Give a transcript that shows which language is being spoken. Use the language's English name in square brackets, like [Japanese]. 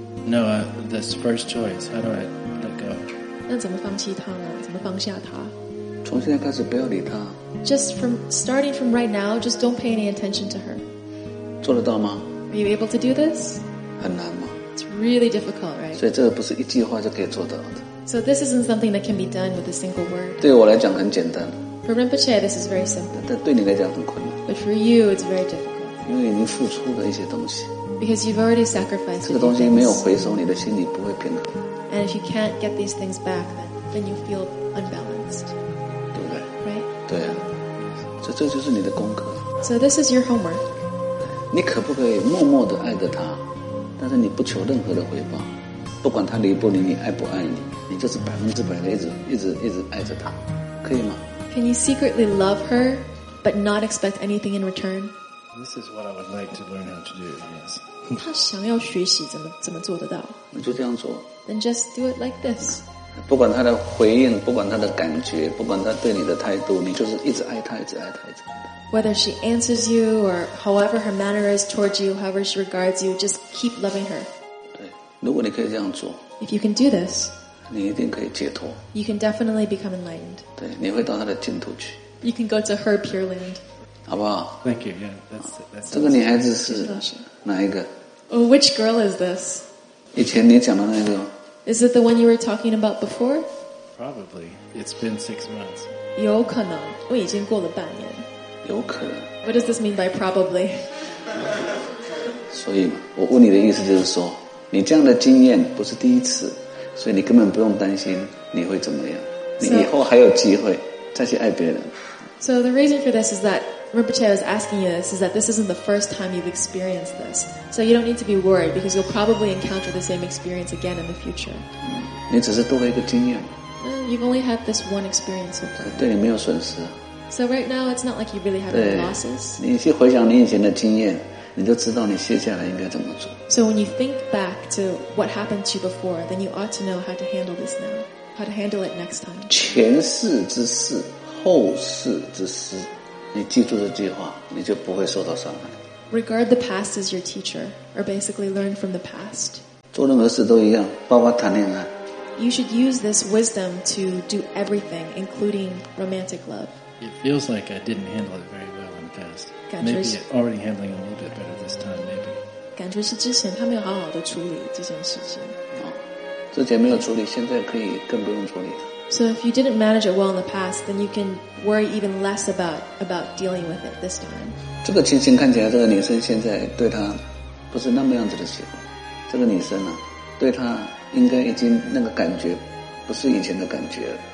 [English] No, that's first choice. How do I let go? [Chinese] 那怎么放弃他呢？怎么放下他？从现在开始不要理他。 [English] Just from starting from right now, just don't pay any attention to her. [Chinese] 做得到吗？ [English] Are you able to do this? [Chinese] 很难吗？ [English] It's really difficult, right? [Chinese] 所以这个不是一句话就可以做到的。 [English] So this isn't something that can be done with a single word. [Chinese] 对我来讲很简单。 [English] For Rinpoche, this is very simple. [Chinese] 但对你来讲很困难。 [English] But for you, it's very difficult. [Chinese] 因为已经付出了一些东西。 [English] Because you've already sacrificed. [Chinese] 这个东西没有回收，你的心里不会平衡。 [English] And if you can't get these things back, then you feel unbalanced. [Chinese] 对不对？ [English] Right? [Chinese] 对啊。这就是你的功课。 [English] So this is your homework. [Chinese] 你可不可以默默地爱着他，但是你不求任何的回报，不管他离不离你，爱不爱你，你就是百分之百的一直爱着他，可以吗？ [English] Can you secretly love her, but not expect anything in return? This is what I would like to learn how to do, yes. [Chinese] 他想要学习怎么做得到。你就这样做。 [English] Then just do it like this. [Chinese] 不管他的回应，不管他的感觉，不管他对你的态度，你就是一直爱他，一直爱他，一直爱他。 [English] Whether she answers you or however her manner is towards you, however she regards you, just keep loving her. [Chinese] 对，如果你可以这样做 [English] ，If you can do this, [Chinese] 你一定可以解脱。 [English] You can definitely become enlightened. [Chinese] 对，你会到他的净土去。 [English] You can go to her pure land. [Chinese] 好不好 [English] ？Thank you. Yeah, that's [Chinese] 这个女孩子是哪一个 [English] ？Which girl is this? [Chinese] 以前你讲的那个。 [English] Is it the one you were talking about before? Probably. It's been 6 months. [Chinese] 有可能，我已经过了半年。有可能。 [English] What does this mean by probably? [Chinese] 所以我问你的意思就是说，你这样的经验不是第一次，所以你根本不用担心你会怎么样。你以后还有机会再去爱别人。 [English] So the reason for this is that Rinpoche was asking you this, is that this isn't the first time you've experienced this. So you don't need to be worried because you'll probably encounter the same experience again in the future. [Chinese] 你只是多了一个经验。 [English] You've only had this one experience so far. [Chinese] 对你没有损失。 [English] So right now, it's not like you really have any losses. [Chinese] 你去回想你以前的经验，你就知道你接下来应该怎么做。 [English] So when you think back to what happened to you before, then you ought to know how to handle this now, how to handle it next time. [Chinese] 前世之事，后世之师。你记住这句话，你就不会受到伤害。 [English] Regard the past as your teacher, or basically learn from the past. [Chinese] 做任何事都一样，包括谈恋爱。 [English] You should use this wisdom to do everything, including romantic love. It feels like I didn't handle it very well in the past. [Chinese] 感觉是 [English] maybe already handling a little bit better this time, maybe. [Chinese] 感觉是之前他没有好好的处理这件事情。之前没有处理，现在可以更不用处理了。 [English] So if you didn't manage it well in the past, then you can worry even less about dealing with it this time. [Chinese] 这个情形看起来，这个女生现在对他不是那么样子的喜欢。这个女生呢，对他应该已经那个感觉不是以前的感觉了。